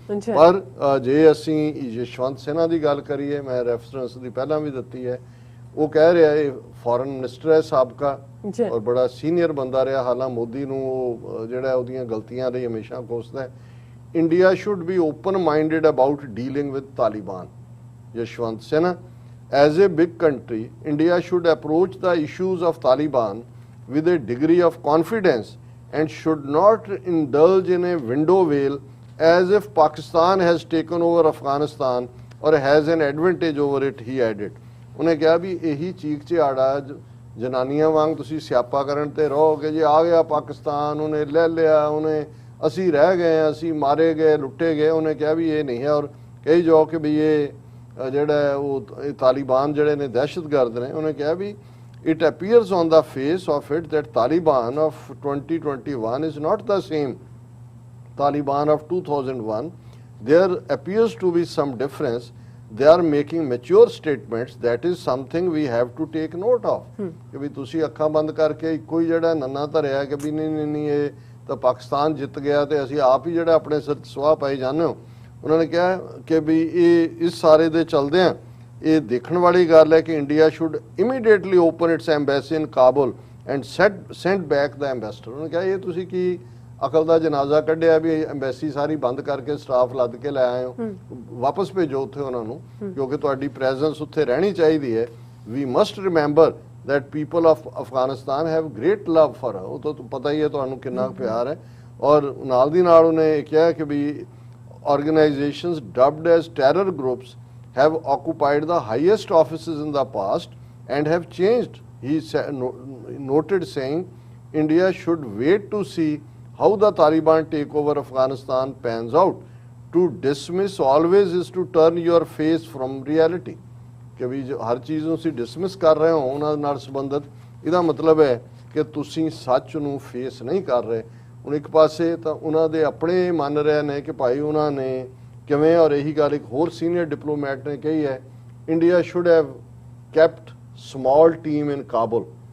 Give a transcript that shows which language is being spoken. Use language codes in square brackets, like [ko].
[pa] ਪਰ ਜੇ ਅਸੀਂ ਯਸ਼ਵੰਤ ਸਿਨਹਾ ਦੀ ਗੱਲ ਕਰੀਏ, ਮੈਂ ਰੈਫਰੈਂਸ ਦੀ ਪਹਿਲਾਂ ਵੀ ਦਿੱਤੀ ਹੈ, ਉਹ ਕਹਿ ਰਿਹਾ ਇਹ ਫੋਰਨ ਮਿਨਿਸਟਰ ਹੈ ਸਾਬਕਾ ਔਰ ਬੜਾ ਸੀਨੀਅਰ ਬੰਦਾ ਰਿਹਾ, ਹਾਲਾਂ ਮੋਦੀ ਨੂੰ ਉਹ ਜਿਹੜਾ ਉਹਦੀਆਂ ਗਲਤੀਆਂ ਲਈ ਹਮੇਸ਼ਾ ਕੋਸਦਾ ਹੈ। [en] India should be open minded about dealing with Taliban. Yashwant Sinha, as a big country, India should approach the issues of Taliban with a degree of confidence and should not indulge in a window wheel as if Pakistan has taken over Afghanistan or has an advantage over it, he added. [pa] ਉਹਨੇ ਕਿਹਾ ਵੀ ਇਹੀ ਚੀਕ ਝਾੜਾ ਜਨਾਨੀਆਂ ਵਾਂਗ ਤੁਸੀਂ ਸਿਆਪਾ ਕਰਨ ਤੇ ਰਹੋ ਕਿ ਜੇ ਆ ਗਿਆ ਪਾਕਿਸਤਾਨ, ਉਹਨੇ ਲੈ ਲਿਆ, ਉਹਨੇ ਅਸੀਂ ਰਹਿ ਗਏ, ਅਸੀਂ ਮਾਰੇ ਗਏ, ਲੁੱਟੇ ਗਏ। ਉਹਨੇ ਕਿਹਾ ਵੀ ਇਹ ਨਹੀਂ ਹੈ ਔਰ ਕਹੀ ਜਾਓ ਕਿ ਵੀ ਇਹ ਜਿਹੜਾ ਉਹ ਤਾਲਿਬਾਨ ਜਿਹੜੇ ਨੇ ਦਹਿਸ਼ਤਗਰਦ ਨੇ। ਉਹਨੇ ਕਿਹਾ ਵੀ [en] it appears on the face of it that Taliban of 2021 is not the same Taliban of 2001. There appears to be some difference. They are making mature statements. That is something we have to take note of. [pa] ਕਿ ਵੀ ਤੁਸੀਂ ਅੱਖਾਂ ਬੰਦ ਕਰਕੇ ਇੱਕੋ ਹੀ ਜਿਹੜਾ ਨੰਨਾ ਧਰਿਆ ਕਿ ਵੀ ਨਹੀਂ ਇਹ ਤਾਂ ਪਾਕਿਸਤਾਨ ਜਿੱਤ ਗਿਆ ਤੇ ਅਸੀਂ ਆਪ ਹੀ ਜਿਹੜਾ ਆਪਣੇ ਸਿਰ ਸਵਾਹ ਪਾਈ ਜਾਂਦੇ ਹੋ। ਉਹਨਾਂ ਨੇ ਕਿਹਾ ਕਿ ਵੀ ਇਹ ਇਸ ਸਾਰੇ ਦੇ ਚਲਦੇ ਆ ਇਹ ਦੇਖਣ ਵਾਲੀ ਗੱਲ ਹੈ ਕਿ [en] India should immediately open its embassy in Kabul and send back the ambassador. [pa] ਉਹਨਾਂ ਨੇ ਕਿਹਾ ਇਹ ਤੁਸੀਂ ਕੀ ਅਕਲ ਦਾ ਜਨਾਜ਼ਾ ਕੱਢਿਆ ਵੀ ਐਮਬੈਸੀ ਸਾਰੀ ਬੰਦ ਕਰਕੇ ਸਟਾਫ ਲੱਦ ਕੇ ਲੈ ਆਏ ਹੋ, ਵਾਪਸ ਭੇਜੋ ਉੱਥੇ ਉਹਨਾਂ ਨੂੰ ਕਿਉਂਕਿ ਤੁਹਾਡੀ ਪ੍ਰੈਜ਼ੈਂਸ ਉੱਥੇ ਰਹਿਣੀ ਚਾਹੀਦੀ ਹੈ। [en] we must remember that people of Afghanistan have great love for her। [pa] ਉਹ ਤਾਂ ਪਤਾ ਹੀ ਹੈ ਤੁਹਾਨੂੰ ਕਿੰਨਾ ਪਿਆਰ ਹੈ। ਔਰ ਨਾਲ ਦੀ ਨਾਲ ਉਹਨੇ ਕਿਹਾ ਕਿ ਵੀ [en] organizations dubbed as terror groups have occupied the highest offices in the past and have changed. He noted saying India should wait to see how the Taliban takeover Afghanistan pans out. To dismiss always is to turn your face from reality। [pa] ਕਿ ਵੀ ਹਰ ਚੀਜ਼ ਨੂੰ ਤੁਸੀਂ dismiss ਕਰ ਰਹੇ ਹੋ ਉਹਨਾਂ ਨਾਲ ਸੰਬੰਧਿਤ, ਇਹਦਾ ਮਤਲਬ ਹੈ ਕਿ ਤੁਸੀਂ ਸੱਚ ਨੂੰ ਫੇਸ ਨਹੀਂ ਕਰ ਰਹੇ। ਹੁਣ ਇੱਕ ਪਾਸੇ ਤਾਂ ਉਹਨਾਂ ਦੇ ਆਪਣੇ ਮੰਨ ਰਹੇ ਨੇ ਕਿ ਭਾਈ ਉਹਨਾਂ ਨੇ ਕਿਵੇਂ, ਔਰ ਇਹੀ ਗੱਲ ਇੱਕ ਹੋਰ ਸੀਨੀਅਰ ਡਿਪਲੋਮੈਟ ਨੇ ਕਹੀ ਹੈ, [en] India should have kept small team in Kabul.